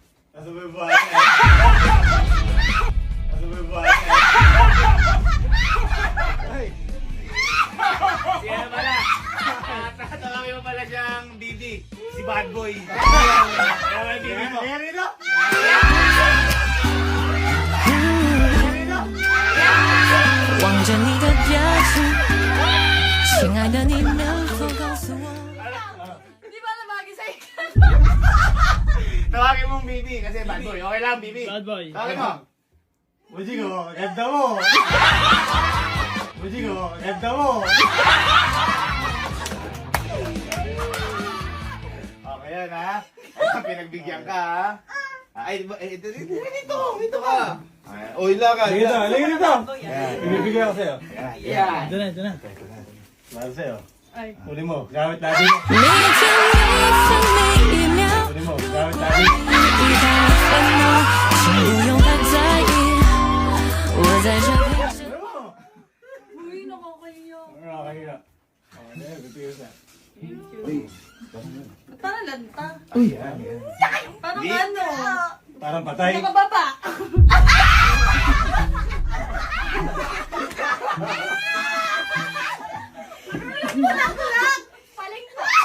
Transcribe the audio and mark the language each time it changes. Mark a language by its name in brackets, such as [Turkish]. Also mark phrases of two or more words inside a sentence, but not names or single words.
[Filipino] Nasa may buhay niya. Nasa may buhay niya. Ay! Siya na pala. Tawagin mo pala siyang Bibi. Si Bad Boy. Kaya Bibi mo. Kaya rito! [Chinese] 望着你的表情，亲爱的，你能否告诉我？ [Filipino] Di ba nabagi sa'yo? Tawagin mong Bibi kasi Bad Boy. Okay lang, Bibi. Bad Boy. Tawagin mo. Buji ko, ganda mo! Buji ko, ganda mo! Okay yan ha. Ay, pinagbigyan ka ha. Ay, dito ka. Uy, lakad. Sige dito, halika dito! Yan. Ibibigay ako sa'yo. Yan. Ito na, ito na. Mahal sa'yo. Ay. Huli mo, gamit lagi mo. [Chinese] 每天每分每一秒， [Filipino] Huli mo, gamit lagi. [Chinese] 一到烦恼，请不用太在意，我在这陪着。 [Filipino] Ano mo? Uy, nakakahiya. Okay na. Okay na, bibigay ko Parang lanta. Uy, yan. Parang Di. ano? Parang patay. Nakababa. Tulak! Paling pa.